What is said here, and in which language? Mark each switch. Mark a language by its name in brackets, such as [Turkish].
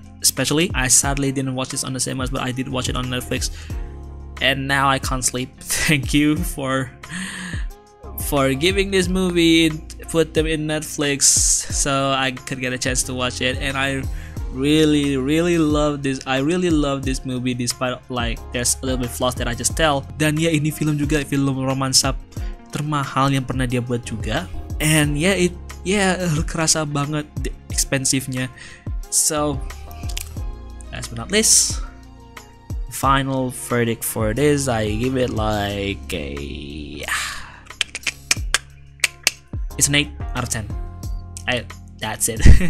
[English] Especially, I sadly didn't watch this on the cinemas, but I did watch it on Netflix, and now I can't sleep. Thank you for giving this movie, put them in Netflix so I could get a chance to watch it. And I really love this. I really love this movie, despite like there's a little bit flaws that I just tell. [Indonesian] Dan ya, ini film romansa termahal yang pernah dia buat juga. And kerasa banget expensive-nya. [English] So last but not least, final verdict for this, I give it like it's an 8 out of 10. That's it.